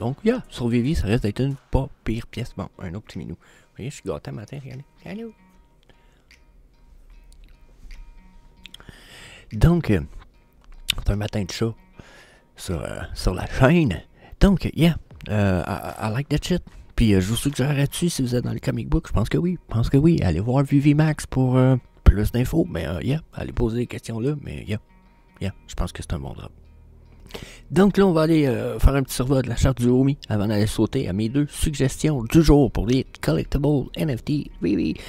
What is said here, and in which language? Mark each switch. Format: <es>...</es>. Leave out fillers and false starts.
<fr>Donc, yeah, sur Vivi, ça reste d'être une pas pire pièce. Bon, un autre petit minou. Vous voyez, je suis gâté matin, regardez. Allô? Donc, c'est un matin de chat sur la chaîne.</fr> <en>Donc, yeah, I like that shit.</en> <fr>Puis, je vous suggère là-dessus si vous êtes dans le comic book. Je pense que oui. Allez voir Vivi Max pour plus d'infos. Mais, yeah, allez poser des questions là. Mais, yeah, je pense que c'est un bon drop. Donc là, on va aller faire un petit survol de la charte du homie avant d'aller sauter à mes deux suggestions du jour pour les collectibles NFT. Vivi.</fr>